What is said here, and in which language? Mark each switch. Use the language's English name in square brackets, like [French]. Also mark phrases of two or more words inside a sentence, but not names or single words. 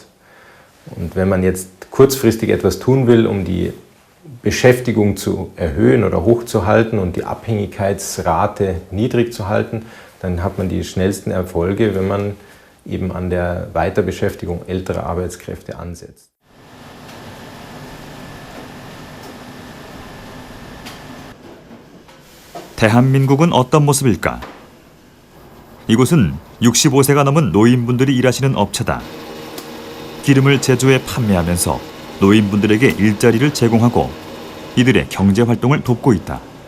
[German] Und wenn man jetzt kurzfristig etwas tun will, um die Beschäftigung zu erhöhen oder hochzuhalten und die Abhängigkeitsrate niedrig zu halten, dann hat man die schnellsten Erfolge, wenn man eben an der Weiterbeschäftigung älterer Arbeitskräfte ansetzt. [Korean] 대한민국은 어떤 모습일까? 이곳은 65세가 넘은 노인분들이 일하시는 업체다. 기름을 제조해 판매하면서 노인분들에게 일자리를 제공하고 이들의 경제 활동을 돕고 있다.